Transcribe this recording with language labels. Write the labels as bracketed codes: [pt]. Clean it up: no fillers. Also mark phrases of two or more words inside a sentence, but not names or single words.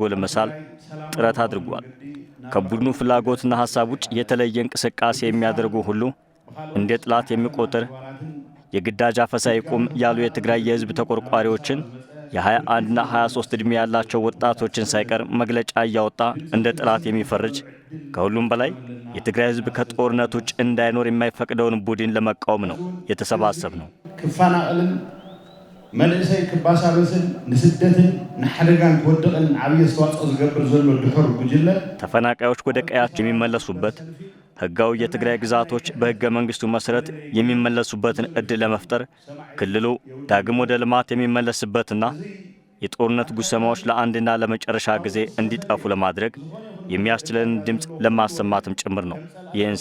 [am] ለመሳል ጥረት አድርጓል። ከቡድኑ ፍላጎትና ሐሳብ ውጭ የተለየ እንቅስቃሴ የሚያደርጉ ሁሉ እንደ ጥላት የሚቆጠር የግዳጅ አፈሳ ይቁም ያሉ የትግራይ የህዝብ ተቆርቋሪዎችን የ21ና 23 ዕድሜ ያላቸው ወጣቶችን ሳይቀር መግለጫ እያወጣ እንደ ጥላት የሚፈርጅ ከሁሉም በላይ የትግራይ ህዝብ ከጦርነት ውጭ እንዳይኖር የማይፈቅደውን ቡድን ለመቃወም ነው የተሰባሰብነው። [ti] ክፋናቀልን መልእሰይ ክባሳበስን ንስደትን ንሓደጋን ክወድቅን ዓብይ አስተዋጽኦ ዝገብር ዘሎ ድሑር ጉጅለ [am] ተፈናቃዮች ወደ ቀያቸው የሚመለሱበት ህጋዊ የትግራይ ግዛቶች በህገ መንግስቱ መሰረት የሚመለሱበትን እድል ለመፍጠር ክልሉ ዳግም ወደ ልማት የሚመለስበትና የጦርነት ጉሰማዎች ለአንድና ለመጨረሻ ጊዜ እንዲጠፉ ለማድረግ የሚያስችለን ድምጽ ለማሰማትም ጭምር ነው። ይህን